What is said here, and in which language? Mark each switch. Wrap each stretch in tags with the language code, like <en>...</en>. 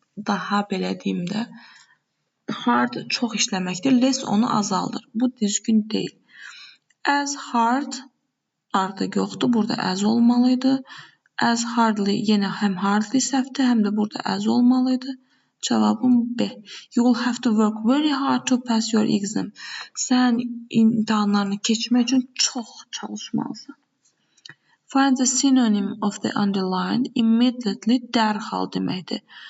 <az>Daha belə deyim də. Hard çox işləməkdir. Less onu azaldır. Bu düzgün deyil. As hard artıq yoxdur. Burada as olmalıydı. As hardly yenə həm hardly səhvdir, həm də burada as olmalıydı. Cavabım B.</az> <en>You will have to work very hard to pass your exam.</en> <az>Sən imtahanlarını keçmək üçün çox çalışmalısan.</az> <en>Find the synonym of the underlined.</en> <az>Immediately dərhal deməkdir.</az>